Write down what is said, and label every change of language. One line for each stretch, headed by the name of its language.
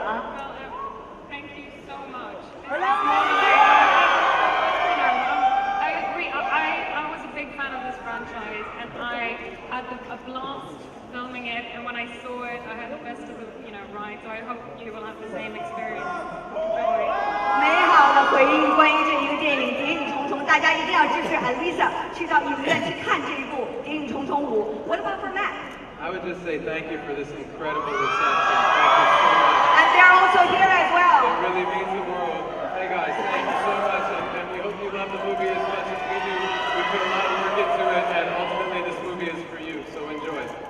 English: Well, thank you so much. I agree. I was a big fan of this franchise, and I had a blast filming it, and when I saw it, I had the best of the ride, so I hope you will have the same experience.
Chinese: 美好的回应关于这一个电影《谍影重重》，大家一定要支持 Alisa 去到影院去看这一部《谍影重重5》。
English: What about for Matt? I would just say thank you for this incredible reception. Thank you so much. And they're also here as well. It really means the world. Hey guys, thank you so much, and we hope you love the movie as much as we do. We put a lot of work into it, and ultimately this movie is for you, so enjoy.